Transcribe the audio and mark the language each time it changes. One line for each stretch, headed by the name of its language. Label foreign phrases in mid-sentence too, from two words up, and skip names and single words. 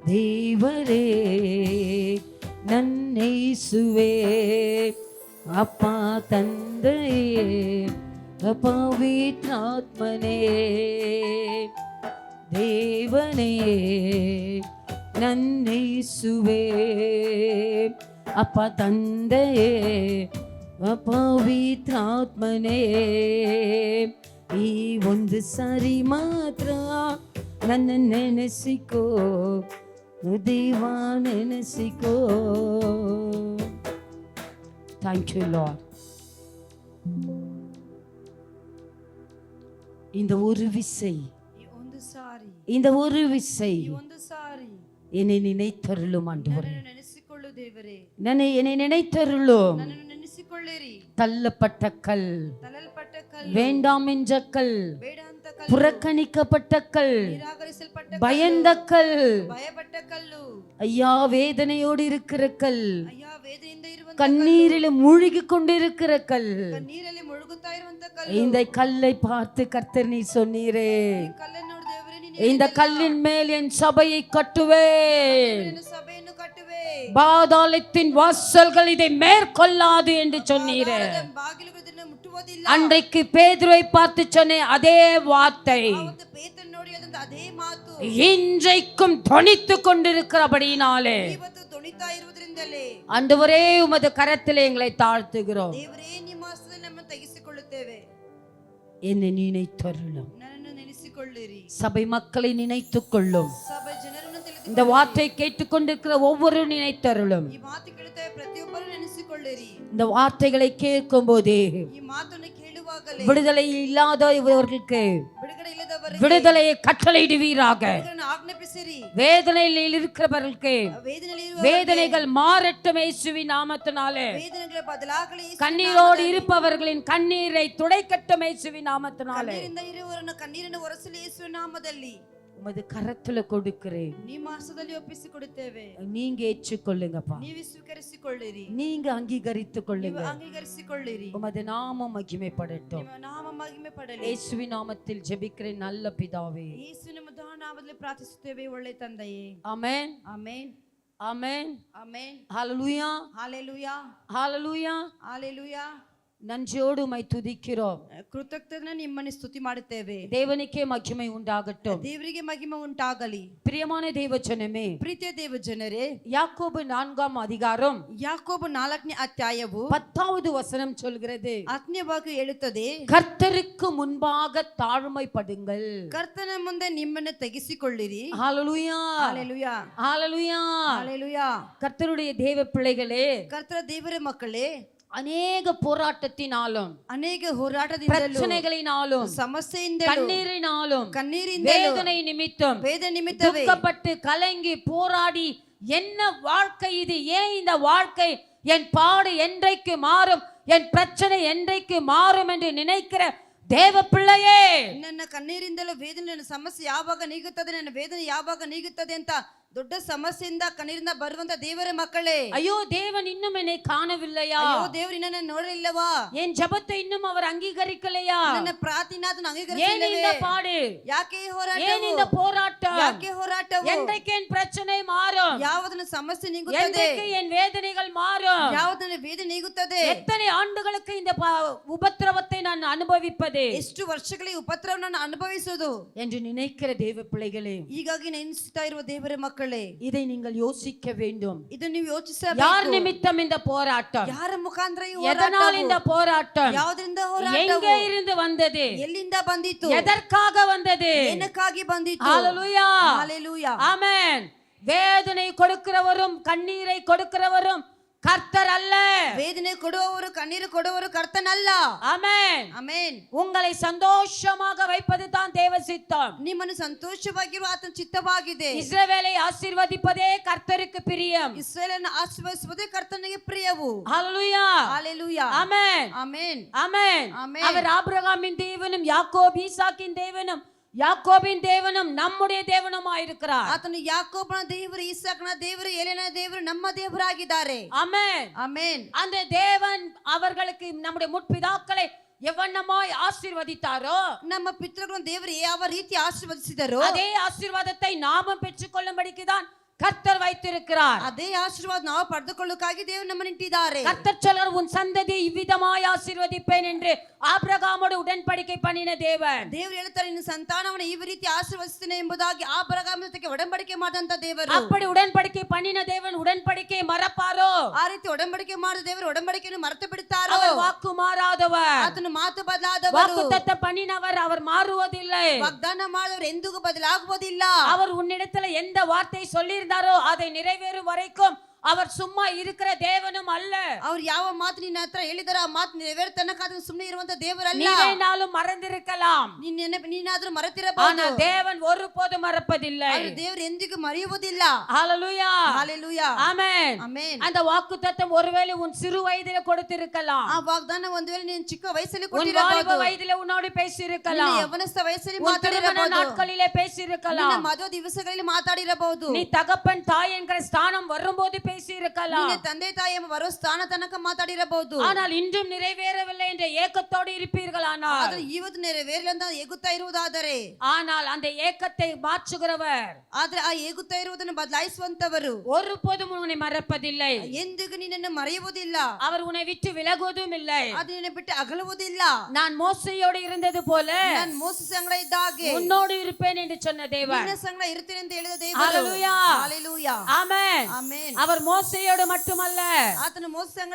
Kannada: ದೇವರೇ ನನ್ನೇಸುವೆ ಅಪ್ಪ ತಂದೆಯೇ ಪವಿತ್ರಾತ್ಮನೇ ದೇವನೇ ನನ್ನೇಸುವೆ ಅಪ್ಪ ತಂದೆಯೇ ಪವಿತ್ರಾತ್ಮನೇ ಈ ಒಂದು ಸಾರಿ ಮಾತ್ರ ನನ್ನ ನೆನೆಸಿಕೋ ದೇವ ನೆನೆಸಿಕೋ.
English: Thank you Lord.
Tamil: இந்த ஒரு விசை,
Kannada: ಈ ಒಂದು ಸಾರಿ,
Tamil: இந்த ஒரு விசை
Kannada: ಈ ಒಂದು ಸಾರಿ
Tamil: என்னை நினைத்தருளும் ஆண்டவரே.
Kannada: ನನ್ನನ್ನು ನೆನೆಸಿಕೊಳ್ಳು ದೇವರೇ,
Tamil: என்னை நினைத்தருளும்.
Kannada: ನನ್ನನ್ನು ನೆನೆಸಿಕೊಳ್ಳಿರಿ.
Tamil: தள்ளப்பட்ட கல்,
Kannada: ತಳ್ಳಲ್ಪಟ್ಟ ಕಲ್ಲು,
Tamil: வேண்டாம் என்ற கல்,
Kannada: ಬೇಡ ಅಂತ ಕಲ್ಲು,
Tamil: புறக்கணிக்கப்பட்ட கல்,
Kannada: ನಿರಾಕರಿಸಲ್ಪಟ್ಟ
Tamil: பயந்த கல்,
Kannada: ಭಯಪಟ್ಟ ಕಲ್ಲು,
Tamil: ஐயா வேதனையோடு இருக்கிற கல்,
Kannada: ಅಯ್ಯ ವೇದನೆಯಿಂದ ಇರುವಂತ
Tamil: கண்ணீரில் மூழ்கி கொண்டிருக்கிற கல்,
Kannada: ನೀರಲ್ಲಿ ಮುಳುಗುತ್ತಾ ಇರುವಂತ ಕಲ್ಲು,
Tamil: இந்த கல்லை பார்த்து கர்த்தர் நீ சொன்னீரே,
Kannada: ಈ ಕಲ್ಲನ್ನು ನೋಡಿ ದೇವರೇ ನೀನು
Tamil: இந்த கல்லின் மேல் என் சபையை கட்டுவேன்,
Kannada: ನಿನ್ನ ಸಭೆಯನ್ನು ಕಟ್ಟುವೆ,
Tamil: பாதாளத்தின் வாசல்கள் இதை மேற்கொள்ளாது என்று சொன்னீரே.
Kannada: ಬಾಗಿಲುಗಳು ಇದನ್ನು ಮುಟ್ಟುವುದಿಲ್ಲ.
Tamil: அன்றைக்கு பேதுருவை பார்த்து சொன்னேன் அதே வார்த்தை
Kannada: ಅವತ್ತು ಪೇತ್ರನು ನೋಡಿ ಅದಂತ ಅದೇ ಮಾತು
Tamil: இன்றைக்கும் தொனித்து கொண்டிருக்கிறபடியினாலே
Kannada: ಇವತ್ತು ದೊಣಿತಾ ಇರುವುದರಿಂದಲೇ
Tamil: ஆண்டவரே உமது கரத்திலே எங்களை தாழ்த்துகிறோம்.
Kannada: ದೇವರೇ ನಿಮ್ಮ ಹಸ್ತದಲ್ಲಿ ನಮ್ಮನ್ನು ತೆಗೆಸಿಕೊಳ್ಳುತ್ತೇವೆ.
Tamil: என்னை நினைத்தருளும்.
Kannada: ನನ್ನನ್ನು ನೆನೆಸಿಕೊಳ್ಳಿರಿ.
Tamil: சபை மக்களை நினைத்துக் கொள்ளும்.
Kannada: ಸಭೆ ಜನರನ್ನು ತಿಳಿದು
Tamil: இந்த வார்த்தை கேட்டுக்கொண்டிருக்கிற ஒவ்வொரு நினைத்தருளும்.
Kannada: ಈ ಮಾತು ಕೇಳುತ್ತಾ ಪ್ರತಿಯೊಬ್ಬರು ನೆನೆಸಿಕೊಳ್ಳಿರಿ.
Tamil: இந்த வார்த்தைகளை கேட்கும் போதே
Kannada: ಈ ಮಾತನ್ನು ಕೇಳುವಾಗಲೇ
Tamil: விடுதலை இல்லாத இவர்களுக்கு
Kannada: ಬಿಡುಗಡೆ ಇಲ್ಲದವರಿಗೆ
Tamil: விடுதலையை கட்டளையிடுவீராக.
Kannada: ಬಿಡುಗಡೆಯನ್ನು ಆಜ್ಞಾಪಿಸಿರಿ.
Tamil: வேதனையில் இருக்கிறவர்களுக்கு
Kannada: ವೇದನೆಯಲ್ಲಿ
Tamil: வேதனைகள் மாறட்டும் இயேசுவின் நாமத்தினாலே.
Kannada: ವೇದನೆಗಳ ಬದಲಾಗಲಿ.
Tamil: கண்ணீரோடு இருப்பவர்களின் கண்ணீரை துடைக்கட்டும் இயேசுவின் நாமத்தினாலே.
Kannada: ಕಣ್ಣೀರಿಂದ ಇರುವವರನ್ನು ಕಣ್ಣೀರನ್ನು ಒರೆಸಲಿ ಯೇಸುವಿನ ನಾಮದಲ್ಲಿ.
Tamil: உமது கரத்துல கொடுக்கிறேன்,
Kannada: ನಿಮ್ಮ ಹಸ್ತದಲ್ಲಿ ಒಪ್ಪಿಸಿಕೊಡುತ್ತೇವೆ.
Tamil: நீங்க ஏற்றுக்கொள்ளுங்கப்பா,
Kannada: ನೀವು ಸ್ವೀಕರಿಸಿಕೊಳ್ಳಿರಿ.
Tamil: நீங்க அங்கீகரித்துக்
Kannada: ನೀವು
Tamil: கொள்ளுங்க.
Kannada: ಅಂಗೀಕರಿಸಿಕೊಳ್ಳಿರಿ.
Tamil: உமது நாமம் மகிமைப்படட்டும்.
Kannada: ನಿಮ್ಮ ನಾಮ ಮಹಿಮೆ ಪಡಲಿ.
Tamil: இயேசுவின் நாமத்தில் ஜெபிக்கிறேன் நல்ல பிதாவே.
Kannada: ಯೇಸುವಿನ ಮಧುರ ನಾಮದಲ್ಲಿ ಪ್ರಾರ್ಥಿಸುತ್ತೇವೆ ಒಳ್ಳೆ ತಂದೆಯೇ.
Tamil: ஆமென்,
Kannada: ಆಮೆನ್,
Tamil: ஆமென்,
Kannada: ಆಮೆನ್.
Tamil: ஹalleluya,
Kannada: ಹಾಲೆಲೂಯಾ,
Tamil: ஹalleluya.
Kannada: ಹಾಲೆಲೂಯಾ.
Tamil: நன்றியோடு உம்மை துதிக்கிறோம்.
Kannada: ಕೃತಜ್ಞತೆ ನಿಮ್ಮನ್ನು ಸ್ತುತಿ ಮಾಡುತ್ತೇವೆ.
Tamil: தேவனுக்கே மகிமை உண்டாகட்டும்.
Kannada: ದೇವರಿಗೆ ಮಹಿಮೆ ಉಂಟಾಗಲಿ.
Tamil: பிரியமான தேவஜனமே,
Kannada: ಪ್ರೀತಿಯ ದೇವ ಜನರೇ,
Tamil: யாக்கோபு 4ஆம் அதிகாரம்
Kannada: ಯಾಕೋಬ 4ನೇ ಅಧ್ಯಾಯವು
Tamil: 10வது வசனம் சொல்கிறது,
Kannada: ಆಜ್ಞೆವಾಗಿ ಹೇಳುತ್ತದೆ,
Tamil: கர்த்தருக்கு முன்பாக தாழ்மைப்படுங்கள்.
Kannada: ಕರ್ತನ ಮುಂದೆ ನಿಮ್ಮನ್ನು ತೆಗೆಸಿಕೊಳ್ಳಿರಿ.
Tamil: ஹalleluya,
Kannada: ಹಾಲೆಲೂಯಾ,
Tamil: ஹalleluya.
Kannada: ಹಾಲೆಲೂಯಾ.
Tamil: கர்த்தருடைய தேவ பிள்ளைகளே,
Kannada: ಕರ್ತರ ದೇವರ ಮಕ್ಕಳೇ,
Tamil: அநேக போராட்டத்தினாலும்
Kannada: ಅನೇಕ ಹೋರಾಟದಿಂದಲೂ
Tamil: பிரச்சனைகளினாலும்
Kannada: ಸಮಸ್ಯೆಯಿಂದಲೂ
Tamil: கண்ணீரினாலும்
Kannada: ಕಣ್ಣೀರಿಂದಲೂ
Tamil: வேதனை நிமித்தம்
Kannada: ವೇದ ನಿಮಿತ್ತವೇ
Tamil: துக்கப்பட்டு கலங்கி போராடி என்ன வாழ்க்கை இது, ஏன் இந்த வாழ்க்கை, என் பாடு என்றைக்கு மாறும், என் பிரச்சனை என்றைக்கு மாறும் என்று நினைக்கிற தேவ பிள்ளையே,
Kannada: ನನ್ನ ಕಣ್ಣೀರಿಂದಲೂ ವೇದನೆ, ನನ್ನ ಸಮಸ್ಯೆ ಯಾವಾಗ ನೀಗುತ್ತದೆ, ನನ್ನ ವೇದನೆ ಯಾವಾಗ ನೀಗುತ್ತದೆ ಅಂತ ದೊಡ್ಡ ಸಮಸ್ಯೆಯಿಂದ ಕಣ್ಣೀರಿಂದ ಬರುವಂತ ದೇವರ ಮಕ್ಕಳೇ,
Tamil: ஐயோ தேவன் இன்னும் என்னை காணவில்லையா,
Kannada: ಅಯ್ಯೋ ದೇವರು ನನ್ನ ನೋಡಲಿಲ್ಲವಾ,
Tamil: என் ஜெபத்தை இன்னும் அவர் அங்கீகரிக்கலையா,
Kannada: ನನ್ನ ಪ್ರಾರ್ಥನೆ ಅದನ್ನು
Tamil: ஏன்
Kannada: ಅಂಗೀಕರಿಸಲಿಲ್ಲವೇ,
Tamil: இந்த பாடு,
Kannada: ಯಾಕೆ ಈ ಹೋರಾಟ,
Tamil: ஏன் இந்த போராட்டம்,
Kannada: ಯಾಕೆ ಹೋರಾಟವು,
Tamil: என்றைக்கு என் பிரச்சனை மாறும்,
Kannada: ಯಾವದನ್ನ ಸಮಸ್ಯೆ ನೀಗುತ್ತದೆ,
Tamil: என்றைக்கு என் வேதனைகள் மாறும்,
Kannada: ಯಾವದನ್ನ ವೇದನೆ ನೀಗುತ್ತದೆ,
Tamil: எத்தனை ஆண்டுகளுக்கு இந்த உபத்திரவத்தை நான் அனுபவிப்பது,
Kannada: ಎಷ್ಟು ವರ್ಷಗಳಿಗೆ ಉಪದ್ರವವನ್ನು ಅನುಭವಿಸುವುದು
Tamil: என்று நினைக்கிற தேவ பிள்ளைகளே,
Kannada: ಹೀಗಾಗಿ ನೆನೆಸುತ್ತಾ ಇರುವ ದೇವರ ಮಕ್ಕಳೇ,
Tamil: இதை நீங்கள் யோசிக்க வேண்டும்.
Kannada: ಇದು ನೀವು
Tamil: யார்
Kannada: ಯೋಚಿಸಬೇಕು.
Tamil: நிமித்தம் இந்த போராட்டம்,
Kannada: ಯಾರ ಮುಖಾಂತರ ಈ
Tamil: எதனால் இந்த
Kannada: ಹೋರಾಟವು?
Tamil: போராட்டம்,
Kannada: ಯಾವುದರಿಂದ ಹೋರಾಟವು?
Tamil: எங்கே இருந்து வந்தது,
Kannada: ಎಲ್ಲಿಂದ ಬಂದಿತು?
Tamil: எதற்காக வந்தது,
Kannada: ಏನಕ್ಕಾಗಿ ಬಂದಿತು?
Tamil: ஹalleluya,
Kannada: ಹಲ್ಲೆಲೂಯಾ.
Tamil: ஆமென். வேதனை கொடுக்கிறவரும் கண்ணீரை கொடுக்கிறவரும் கர்த்தர் அல்ல.
Kannada: ವೇದನೆ ಕೊಡುವವರು, ಕಣ್ಣೀರು ಕೊಡುವವರು ಕರ್ತನಲ್ಲ.
Tamil: ஆமென்.
Kannada: ಆಮೆನ್.
Tamil: உங்களை சந்தோஷமாக வைப்பது தான் தேவ சித்தம்.
Kannada: ನಿಮ್ಮನ್ನು ಸಂತೋಷವಾಗಿರುವ ಆತನ ಚಿತ್ತವಾಗಿದೆ.
Tamil: இஸ்ரவேலை ஆசீர்வதிப்பதே கர்த்தருக்கு பிரியம்.
Kannada: ಇಸ್ರಾಯೇಲನ್ನು ಆಶೀರ್ವದಿಸುವುದೇ ಕರ್ತನಿಗೆ ಪ್ರಿಯವು.
Tamil: ஹalleluya,
Kannada: ಹಲ್ಲೆಲೂಯಾ.
Tamil: ஆமென்,
Kannada: ಆಮೆನ್.
Tamil: ஆமென். ஆமென். அவர் ஆபிரகாமின் தேவனும் யாக்கோபு ஈசாக்கின் தேவனும் யாக்கோபின் தேவனும் நம்முடைய தேவனுமாயிருக்கிறார்.
Kannada: ಆತನು ಯಾಕೋಬನ ದೇವರು, ಇಸಾಕನ ದೇವರು, ಎಲೆನ ದೇವರು ನಮ್ಮ ದೇವರಾಗಿದ್ದಾರೆ.
Tamil: ஆமென்,
Kannada: ಆಮೆನ್.
Tamil: அந்த தேவன் அவர்களுக்கு நம்முடைய முற்பிதாக்களை எவ்வண்ணமாய் ஆசீர்வதித்தாரோ,
Kannada: ನಮ್ಮ ಪಿತೃಗಳನ್ನು ದೇವರು ಯಾವ ರೀತಿ ಆಶೀರ್ವದಿಸಿದರು,
Tamil: அதே ஆசீர்வாதத்தை நாமும் பெற்றுக்கொள்ளும்படிக்குதான் கர்த்தர் வைத்திருக்கிறார்.
Kannada: ಅದೇ ಆಶೀರ್ವಾದ ನಾವು ಪಡೆದುಕೊಳ್ಳುವುದಕ್ಕಾಗಿ ದೇವರು ನಮ್ಮನ್ನು ಇಟ್ಟಿದ್ದಾರೆ.
Tamil: கர்த்தர் சொல்றார், உன் சந்ததி இவ்விதமாய் ஆசீர்வதிப்பேன் என்று ஆபிரகாமோடு உடன்படிக்கை பண்ணின தேவன்.
Kannada: ದೇವರು ಹೇಳ್ತಾರೆ, ನಿನ್ನ ಸಂತಾನವನ್ನು ಈ ರೀತಿ ಆಶೀರ್ವದಿಸುತ್ತೇನೆ ಎಂಬುದಾಗಿ ಆಬ್ರಹಾಮನ ಜೊತೆಗೆ ಒಡಂಬಡಿಕೆ ಮಾಡಿದಂತ ದೇವರು.
Tamil: அப்படி உடன்படிக்கை பண்ணின தேவன் உடன்படிக்கையை மறப்பாரோ?
Kannada: ಆ ರೀತಿ ಒಡಂಬಡಿಕೆ ಮಾಡಿದ ದೇವರು ಒಡಂಬಡಿಕೆಯನ್ನು ಮರೆತು ಬಿಡುತ್ತಾರೋ?
Tamil: அவர் வாக்கு மாறாதவர்,
Kannada: ಆತನ ಮಾತು ಬದಲಾದವರು.
Tamil: வாக்குத்தத்தம் பண்ணினவர், அவர் மாறுவதில்லை.
Kannada: ವಾಗ್ದಾನ ಮಾಡಿದವರು ಎಂದಿಗೂ ಬದಲಾಗುವುದಿಲ್ಲ.
Tamil: அவர் உன்னிடத்துல எந்த வார்த்தை சொல்லியிருந்தாரோ அதை நிறைவேறும் வரைக்கும் அவர் சும்மா இருக்கிற தேவனும் அல்ல.
Kannada: ಅವ್ರು ಯಾವ ಮಾತು ನಿನ್ನ ಹತ್ರ ಹೇಳಿದಾರೋ ಆ ಮಾತು ನೆರವೇರ ತನಕ ಸುಮ್ಮನೆ ಇರುವಂತ ದೇವರಲ್ಲ.
Tamil: நீனாலும் மறந்திருக்கலாம்,
Kannada: ನೀನಾದ್ರೂ ಮರೆತಿರಬಹುದು,
Tamil: ஆனால் தேவன் ஒருபோதும் மறப்பதில்லை.
Kannada: ದೇವರು ಎಂದಿಗೂ ಮರೆಯುವುದಿಲ್ಲ.
Tamil: ஹalleluya, ஹalleluya, ஆமென், ஆமென். அந்த வாக்குத்தத்தம் ஒருவேளை உன் சிறு வயதிலே கொடுத்திருக்கலாம்.
Kannada: ಆ ವಾಗ್ದಾನ ಒಂದು ವೇಳೆ ನೀನು ಚಿಕ್ಕ ವಯಸ್ಸಲ್ಲಿ
Tamil: உன் வாலிப
Kannada: ಕೊಟ್ಟಿರಬಹುದು.
Tamil: வயதிலே உன்னோடு பேசி
Kannada: ನಿನ್ನ
Tamil: இருக்கலாம்.
Kannada: ಯೌವನಸ್ಥ ವಯಸ್ಸಲ್ಲಿ
Tamil: உன் திருமண
Kannada: ಮಾತಾಡಿರಬಹುದು.
Tamil: நாட்களிலே பேசி
Kannada: ನಿನ್ನ
Tamil: இருக்கலாம்.
Kannada: ಮದುವೆ ದಿವಸಗಳಲ್ಲಿ ಮಾತಾಡಿರಬಹುದು.
Tamil: நீ தகப்பன் தாய் என்கிற ஸ்தானம் வரும்போது பேசி இருக்கலாம்.
Kannada: ನಿನ್ನ ತಂದೆ ತಾಯಿ ಎಂಬ ಬರೋ ಸ್ಥಾನ ತನಕ ಮಾತಾಡಿರಬಹುದು.
Tamil: ஆனால் இன்றும் நிறைவேறவில்லை என்ற ஏக்கத்தோடு இருப்பீர்களானால்,
Kannada: ಆದ್ರೆ ಇವತ್ತು ನೆರವೇರಲಿಲ್ಲ ಅಂತ ಏಗುತ್ತಾ ಇರುವುದಾದರೆ,
Tamil: ஆனால் அந்த ஏக்கத்தை மாற்றுகிறவர்,
Kannada: ಆದ್ರೆ ಆ ಏಗುತ್ತಾ ಇರುವುದನ್ನು ಬದಲಾಯಿಸುವಂತವರು
Tamil: ஒருபோதும் உன்னை மறப்பதில்லை.
Kannada: ಎಂದಿಗೂ ನಿನ್ನನ್ನು ಮರೆಯುವುದಿಲ್ಲ.
Tamil: அவர் உன்னை விட்டு விலகுவதும் இல்லை.
Kannada: ಅದು ನಿನ್ನ ಬಿಟ್ಟು ಅಗಲುವುದಿಲ್ಲ.
Tamil: நான் மோசையோடு இருந்தது போல
Kannada: ನಾನು ಮೋಸ ಸಂಗಡ ಇದ್ದ ಹಾಗೆ
Tamil: உன்னோடு இருப்பேன் என்று சொன்ன தேவன்.
Kannada: ನಿನ್ನ ಸಂಗಡ ಇರುತ್ತೇನೆ ಅಂತ ಹೇಳಿದ ದೇವರು.
Tamil: ஹalleluya,
Kannada: ಹalleluya,
Tamil: ஆமென்.
Kannada: ಆಮೆನ್.
Tamil: அவர் மோசையோடு மட்டுமல்ல,
Kannada: ಆತನ ಮೋಸ ಸಂಗಡ